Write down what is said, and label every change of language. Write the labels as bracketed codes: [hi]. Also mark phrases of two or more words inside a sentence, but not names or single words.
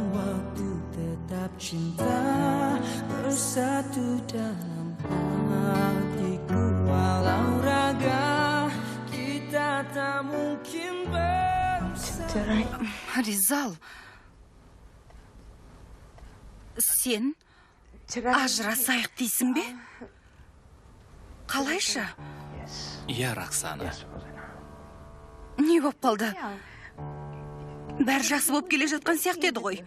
[id] waktu, tetap cinta bersatu dalam hatiku. Walau raga kita tak mungkin bersama. [kk] Ризал, сен ажырасайық дейсің бе? Қалайша? Иә, Роксана. Не боп қалды? Бәр жақсы боп келе жатқан сияқты еді ғой.